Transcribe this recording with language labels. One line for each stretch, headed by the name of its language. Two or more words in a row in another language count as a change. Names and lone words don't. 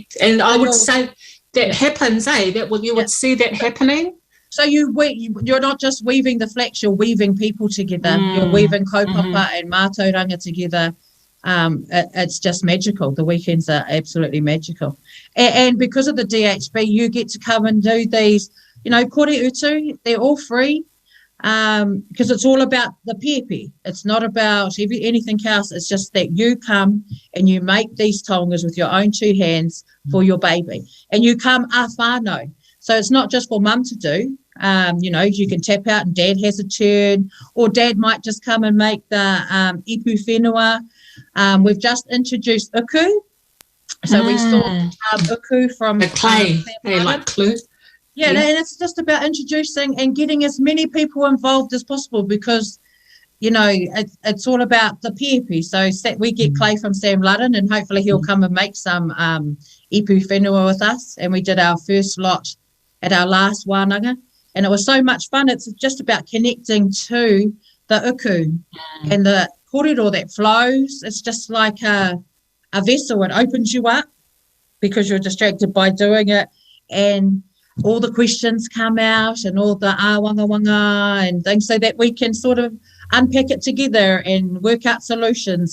English: And I would say that happens, that you would see that happening. So you're not just weaving the flax, you're weaving people together. You're weaving kaupapa and mātauranga together. It's just magical. The weekends are absolutely magical. And because of the DHB, you get to come and do these,
Māori: kore utu,
English: they're all free, because it's all about the pepe. It's not about anything else. It's just that you come and you make these tongas with your own two hands for your baby. And you come a whānau. So it's not just for mum to do. You can tap out and dad has a turn, or dad might just come and make the
Māori: ipu whenua.
English: We've just introduced uku. So we saw uku from the clay. They like clay. Yeah, and it's just about introducing and getting as many people involved as possible, because, it's all about the pepe. So we get clay from Sam Ludden, and hopefully he'll come and make some
Māori: ipu whenua
English: with us. And we did our first lot at our last wānanga, and it was so much fun. It's just about connecting to the uku and the kōrero that flows. It's just like a vessel. It opens you up because you're distracted by doing it, and all the questions come out and all the wanga and things, so that we can sort of unpack it together and work out solutions.